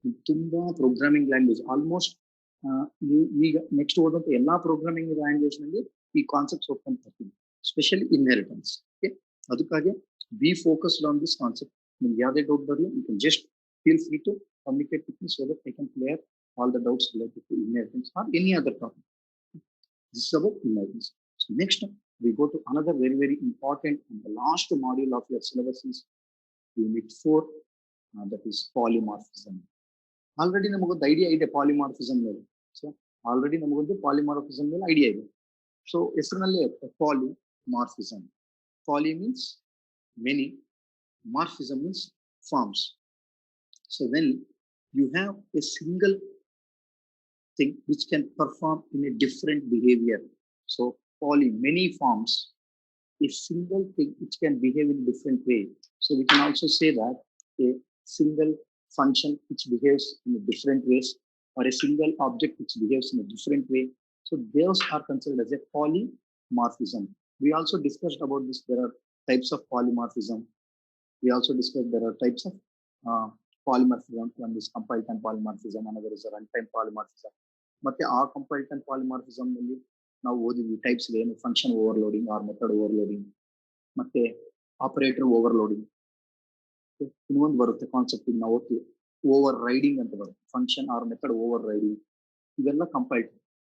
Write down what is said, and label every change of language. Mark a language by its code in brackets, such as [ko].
[kn] ತುಂಬಾ programming language almost ನೀವು ಈಗ ನೆಕ್ಸ್ಟ್ ಓದಂತ ಎಲ್ಲಾ ಪ್ರೋಗ್ರಾಮಿಂಗ್ ಲ್ಯಾಂಗ್ವೇಜ್ ನಲ್ಲಿ ಈ ಕಾನ್ಸೆಪ್ಟ್ಸ್ ಓದ್ಕೊಂತ ಬರ್ತೀನಿ, ಸ್ಪೆಷಲಿ ಇನ್ಹೆರಿಟೆನ್ಸ್. [en] Okay, ಅದಕ್ಕಾಗಿ be focused on this concept. [kn] ನಿಮ್ಗೆ ಯಾವುದೇ ಡೌಟ್ ಬರಲಿ, [en] You can just feel free to communicate with me so that I can clear all the doubts related to inheritance or any other topic. This is about images. So next we go to another very, very important and the last module of your syllabus is unit 4, that is polymorphism. [kn] Already ನಮಗೊಂದು idea ಇದೆ polymorphism ಮೇಲೆ. So already ನಮಗೊಂದು polymorphism ಮೇಲೆ idea ಇದೆ. [en] So ಹೆಸರಿನಲ್ಲೇ polymorphism. Poly means many, morphism means forms. So when you have a single thing which can perform in a different behavior. So poly, many forms, a single thing which can behave in a different way. So we can also say that a single function which behaves in a different ways, or a single object which behaves in a different way. So those are considered as a polymorphism. We also discussed about this. There are types of polymorphism. We also discussed there are types of polymorphism, ಒಂದು compile time polymorphism, another is run time polymorphism. [kn] ಮತ್ತೆ ಆ compile time polymorphism ನಲ್ಲಿ ನಾವು ಓದಿದ್ವಿ types ಏನು, function overloading R method overloading, ಮತ್ತೆ operator overloading. ಇನ್ನೊಂದು ಬರುತ್ತೆ concept ನಾವು ಓದ್ತೀವಿ, ಓವರ್ ರೈಡಿಂಗ್ ಅಂತ ಬರುತ್ತೆ, function R method over riding. ಇವೆಲ್ಲ ಕಂಪೈಲ್ ಟೈಮ್.